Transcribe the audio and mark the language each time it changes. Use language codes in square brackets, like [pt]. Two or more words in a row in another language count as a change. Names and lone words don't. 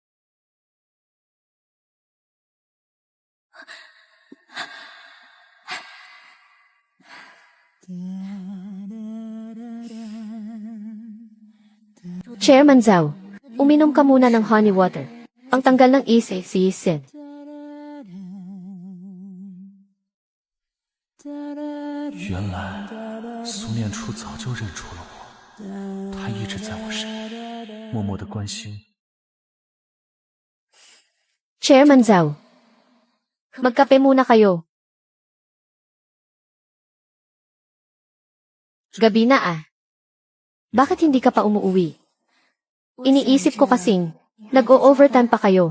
[tl] Chairman Zhao, uminom ka muna ng [en] honey water. [tl] Pangtanggal ng isi. [zh] 原来苏念初早就认出了我，他一直在我身边，默默的关心。 [tl] Chairman Zhao, magkape muna kayo. Gabi na ah. Bakit hindi ka pa umuwi? Iniisip ko kasing, nag-o-overtime pa kayo.